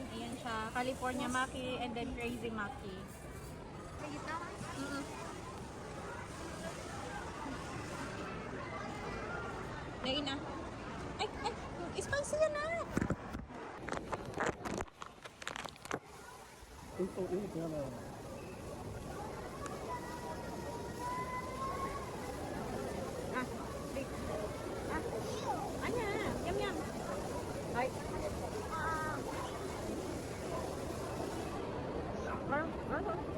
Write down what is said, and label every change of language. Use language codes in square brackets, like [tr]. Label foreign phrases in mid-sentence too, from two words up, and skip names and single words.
[tl] Ayan siya. [en] California Maki and then Crazy Maki. [tl] Mm-mm. Ngayon na. Ay! Spicy yan na! [ko] 또 이렇게 하나. [tl] Big. Anya! Yum! Ay! Ano?